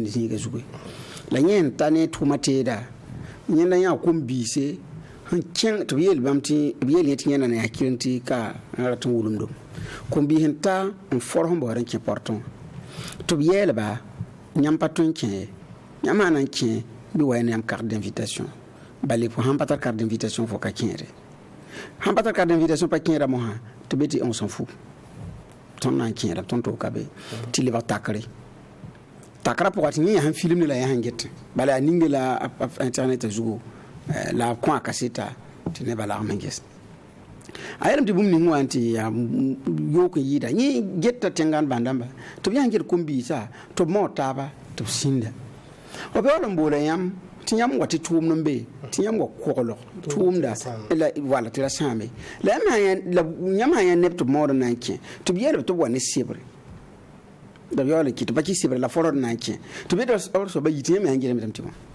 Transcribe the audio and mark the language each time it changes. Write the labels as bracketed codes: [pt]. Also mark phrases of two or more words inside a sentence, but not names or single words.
[mos] zĩiga zuge la yẽ n ta ne tʋʋma teeda yẽnda yã kom-biise sẽn kẽng tɩ b yeel bãmb tɩ b yeel yẽ tɩ yẽnda ne hakɩl tɩ ka n rat n wulumdum kom-biis n ta n for sẽn baood n kẽ pɔrtẽ tɩ b yɛɛlba yãmb pa tõe n kẽ ye yãmb maana n kẽ bɩ wa ne yãmb [fr] carte d'invitation [mos] bale fo sãn pa tar [fr] carte d'invitation [mos] fo ka kẽede sãn pa tar [fr] carte d'invitation [mos] pa kẽeda mosã tɩ be tɩ [fr] on s'en fout [mos] tõnd na n kẽeda tõnd tʋʋ ka be tɩ lebg takre takra pʋga tɩ yẽ yaa sẽn film ne la yaa sẽn get bala a ninge la internet zugo la kõ a kaseta tɩ nebã lagm n ges a yeelame tɩ bũmb ning wa n tɩ yaa yook n yɩɩda yẽ geta tẽnga n bãndãmba tɩ b yaa n get kom-biisã tɩ b maood taaba tɩ b sĩnda b yaool n boola yãmb tɩ yãmb wa tɩ tʋʋmd n be tɩ yãmb wa koglg tʋʋmda wala tɩ ra sãame la yãmb sã yã neb tɩ b maood n na n kẽ tɩ b yeelb tɩ b wa ne sebre da b yaool n kɩ tɩ pa kɩ sebre la forod n na n kẽ tɩ b yetɩ soaba yɩ tɩ yãmb yaa n gɩlame tɩ wã